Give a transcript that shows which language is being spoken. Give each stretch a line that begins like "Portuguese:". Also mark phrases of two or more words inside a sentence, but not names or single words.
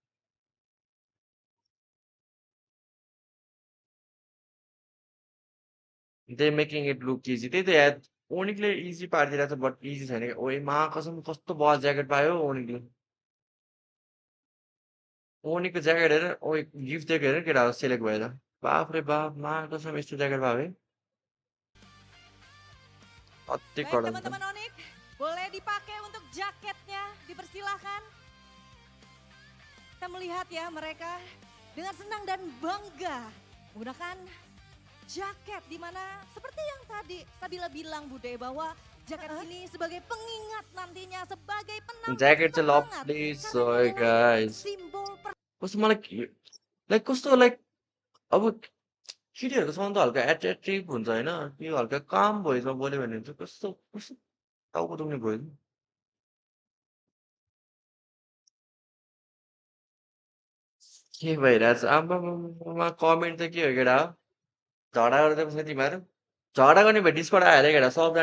English: they making it look easy
Nepali: त्यही त यार ओनिकले इजी पारिदिरहेको छ बट इजी छैन क्या ओए मा कसम कस्तो बल ज्याकेट पायो ओनिकले ओनिकको ज्याकेट हेर ओ गिफ्ट दिएको हेर केटा सेलेक्ट भएर बाफ रे बाफ मा कसम यस्तो ज्याकेट पायो है अति
Indonesian: Baik
Nepali: कडा
Indonesian: teman-teman Onic, boleh dipakai untuk jaketnya, dipersilahkan. Kita melihat ya mereka dengan senang dan bangga menggunakan jaket di mana seperti yang tadi Sabila bilang Bude bahwa jaket ini sebagai pengingat nantinya sebagai penambah
Nepali: ज्याकेट चाहिँ
Indonesian: semangat
Nepali: लभली
Indonesian: karena
Nepali: सो
Indonesian: ini adalah
Nepali: गाइस
Indonesian: simbol
Nepali: कस्तो मलाई लाइक कस्तो लाइक अब केटीहरूको साउन्ड त हल्का एट्र्याक्टिभ हुन्छ होइन यो हल्का काम भोइसमा बोल्यो भने चाहिँ कस्तो कस्तो टाउको दुख्ने भयो के भइरहेछ आम्मामा कमेन्ट त के हो केटा झगडा गर्दै बस्ने तिमीहरू झगडा गर्ने भए डिस्कर्ड आएर केटा सबजना